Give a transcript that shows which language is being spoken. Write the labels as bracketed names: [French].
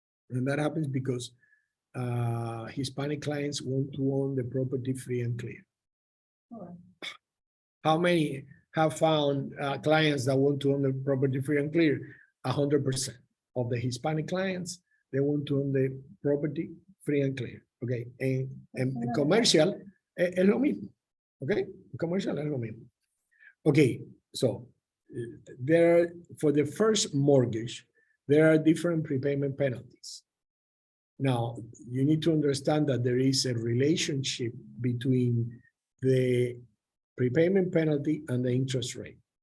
[English] And that happens because Hispanic clients want to own the property free and clear. Right. How many have found clients that want to own the property free and clear? 100% of the Hispanic clients, they want to own the property free and clear. [Spanish] Okay, en commercial es lo mismo. Okay, commercial es lo mismo. [English] Okay, so there, for the first mortgage, there are different prepayment penalties. Now, you need to understand that there is a relationship between the prepayment penalty and the interest rate.